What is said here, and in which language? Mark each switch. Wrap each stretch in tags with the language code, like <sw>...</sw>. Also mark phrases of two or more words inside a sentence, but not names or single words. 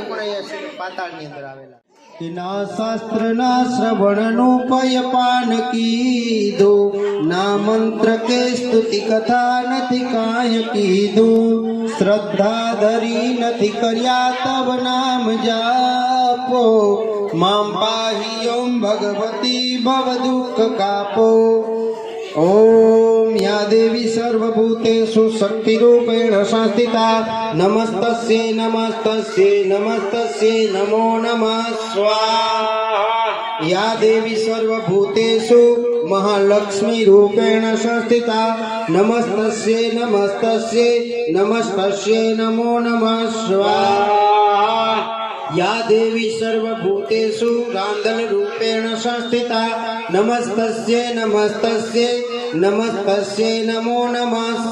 <gu>પણ અહીંયા પાતાળની અંદર આવેલા ના શાસ્ત્રના શ્રવણનું પયપાન કીધું ના મંત્ર કે સ્તુતિ કથા નથી કાંઈ કીધું શ્રદ્ધા ધરી નથી કર્યા તવ નામ જાપો મામ પાહી ઓમ ભગવતી ભવ દુઃખ કાપો</gu> <sa>ओम या देवी सर्वभूतेषु शक्तिरूपेण संस्थिता नमस्तस्यै नमस्तस्यै नमस्तस्यै नमो नमः स्वाहा। या देवी सर्वभूतेषु महालक्ष्मी रूपेण संस्थिता नमस्तस्यै नमस्तस्यै नमस्तस्यै नमो नमः स्वाहा या देवी सर्वभूतेषु रांदल रूपेण संस्थिता नमस्तस्यै नमस्तस्यै नमस्तस्यै नमो नमः</sa>